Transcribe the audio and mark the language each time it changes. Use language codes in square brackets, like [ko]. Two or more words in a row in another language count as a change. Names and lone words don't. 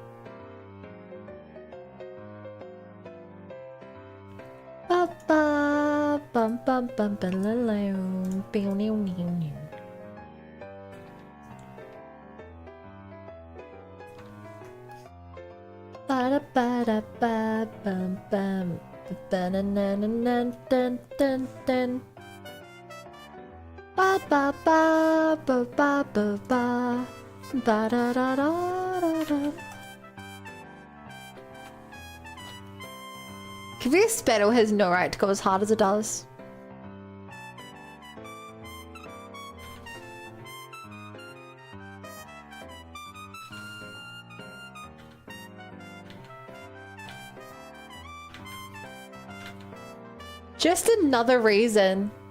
[en] Ba ba bum bum bum ba la la. Pew new new new. Ba da ba da ba bum bum. Ba na na na na dun dun dun. Ba ba ba ba ba ba ba. Ba da da da da da. This battle has no right to go as hard as it does. Just another reason.